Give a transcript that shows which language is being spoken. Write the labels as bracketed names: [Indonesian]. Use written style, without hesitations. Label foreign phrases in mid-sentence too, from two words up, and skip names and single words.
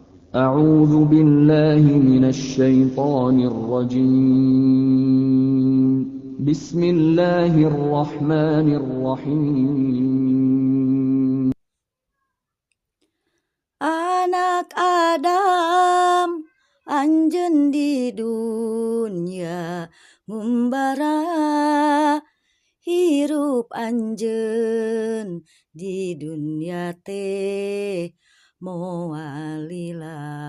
[Arabic] أعوذ بالله من الشيطان الرجيم بسم الله الرحمن الرحيم [Sundanese] Anak Adam anjeun di dunya ngumbara hirup anjeun di dunya teh moal lila.